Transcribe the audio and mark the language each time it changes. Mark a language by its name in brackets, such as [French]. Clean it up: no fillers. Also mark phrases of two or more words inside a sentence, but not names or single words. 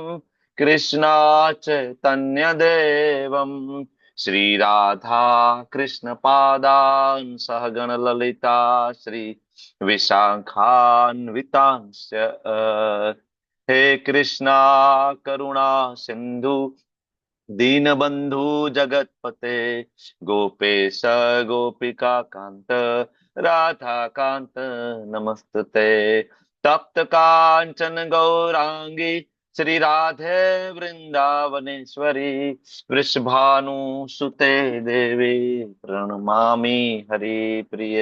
[Sanskrit] કૃષ્ણાચૈતન્યદેવં શ્રીરાધા કૃષ્ણપાદાન સહગણ લલિતા શ્રી વિશાખાન્વિતાંશ્ચ. હે કૃષ્ણા કરુણા સિંધુ दीनबंधु जगतपते गोपेश गोपिका कांत राधा कांत नमस्तते. तप्त कांचन गौरांगी श्री राधे वृंदावनेश्वरी वृषभानु सुते देवी प्रणमामि हरिप्रिये.